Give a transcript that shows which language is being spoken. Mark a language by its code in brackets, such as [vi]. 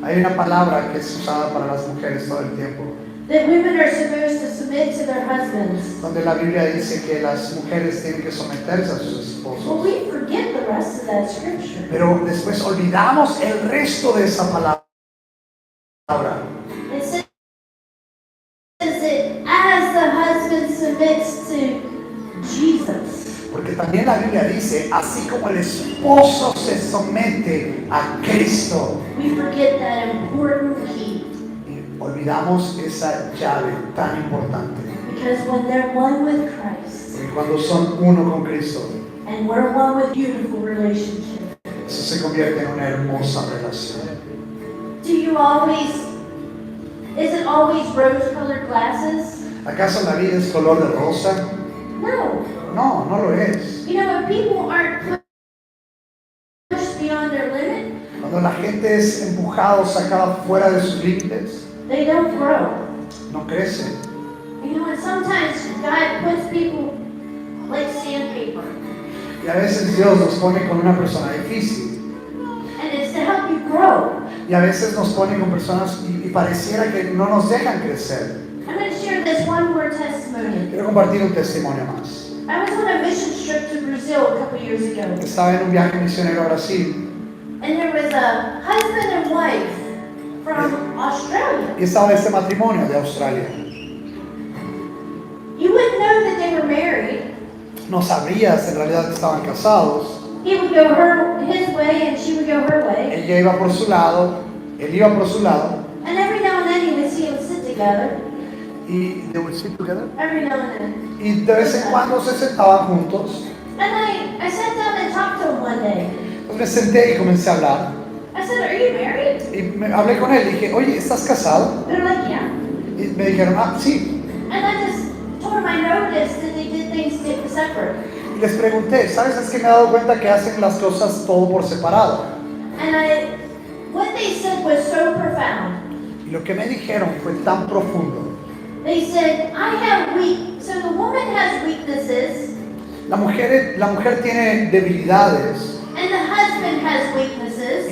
[es] Hay una palabra que es usada para las mujeres todo el tiempo, [en] That women are supposed to submit to their husbands. [es] donde la Biblia dice que las mujeres tienen que someterse a sus [en] Well, [es] esposos. [en] we forget the rest of that scripture. [es] Pero después olvidamos el resto de esa palabra. [en] It says that as the husband submits to Jesus, [es] Porque también la Biblia dice, así como el esposo se somete a Cristo. [en] we forget that important key. [es] Y olvidamos esa llave tan importante. [en] Because when they're one with Christ, [es] Porque cuando son uno con Cristo, [en] and we're one with beautiful relationship, [es] eso se convierte en una hermosa relación. [en] do you always, is it always rose-colored glasses? [es] ¿Acaso la vida es color de rosa? [en] No. [es] No, no lo es. [en] You know, when people aren't pushed beyond their limit, [es] Cuando la gente es empujada o sacada fuera de sus límites, [en] they don't grow. [es] no crecen. [en] You know, and sometimes God puts people like sandpaper, [es] Y a veces Dios nos pone con una persona difícil. [en] and it's to help you grow. [es] Y a veces nos pone con personas y pareciera que no nos dejan crecer. [en] I'm going to share this one more testimony. [es] Quiero compartir un testimonio más. [en] I was on a mission trip to Brazil a couple years ago, [es] Estaba en un viaje misionero a Brasil [en] and there was a husband and wife from Australia. [es] y estaba este matrimonio de Australia. [en] You wouldn't know that they were married. [es] No sabrías en realidad que estaban casados. [en] He would go his way and she would go her way. [es] Ella iba por su lado, él iba por su lado. [en] And every now and then you would see them sit together. Y they would sit together. Every now and then. [es] Y de vez en cuando se sentaban juntos. [en] And I sat down and talked to him one day. [es] Entonces me senté y comencé a hablar. [en] I said, "Are you married?" [es] Y hablé con él y dije, oye, ¿estás casado? [en] They're like, "Yeah." [es] Y me dijeron, ah, sí. [en] And I just told him I noticed that they did things separate. [es] Y les pregunté, ¿sabes? Es que me he dado cuenta que hacen las cosas todo por separado. [en] And what they said was so profound. [es] Y lo que me dijeron fue tan profundo. [en] They said, so the woman has weaknesses, [es] La mujer tiene debilidades [en] and the husband has weaknesses,